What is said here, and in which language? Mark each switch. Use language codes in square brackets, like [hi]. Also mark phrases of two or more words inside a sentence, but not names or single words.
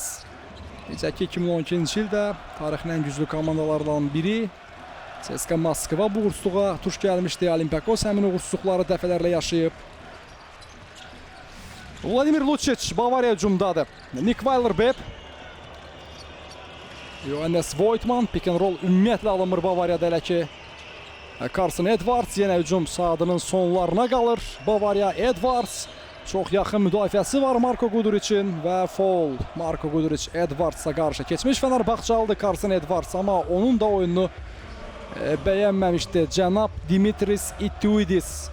[az] Necə ki 2012-ci ildə tarixin ən güclü komandalardan biri CSKA Moskva bu uğursuzluğa tuş gəlmişdi. Olympiakos həmin uğursuzluqları dəfələrlə yaşayıb. Vladimir Lučić Bavariya hücumdadır. Nick Weiler-Bepp, Johannes Voigtman, [en] pick and roll [az] ümumiyyətlə alınmır Bavariyada elə ki. Carson Edwards yenə hücum saatının sonlarına qalır. Bavariya Edwards, çox yaxın müdafiəsi var Marko Guduric'in və foul. Marko Guduric Edwards'a qarşı keçmiş Fenerbahçalıdır Carson Edwards, amma onun da oyununu bəyənməmişdi cənab Dimitris Ituidis.